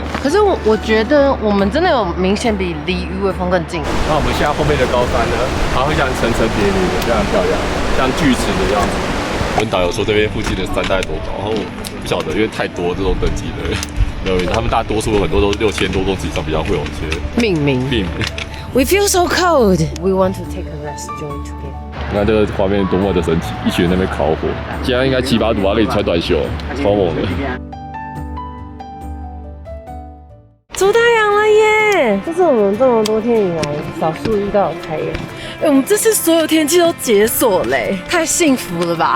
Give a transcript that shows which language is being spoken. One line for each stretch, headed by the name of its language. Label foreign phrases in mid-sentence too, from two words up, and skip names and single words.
Chinese: 可是我覺得我們真的有明顯比離魚尾峰更近。那我們現在後面的高山呢，它會像層層疊疊的，非常漂亮，像鋸齒的樣子。我跟導遊說這邊附近的山大概多高，然後不曉得，因為太多這種等級的，他們大多數很多都6000多公尺以上，比較會有一些
English: 命名。We feel so cold. We want to take a rest, join together.
Chinese: 那這個畫面多麼的神奇！一群人在那邊烤火，現在應該7、8度啊，可以穿短袖，超猛的。出太陽了耶！這是我們這麼多天以來少數遇到有開耶。我們這次所有天氣都解鎖嘞，太幸福了吧！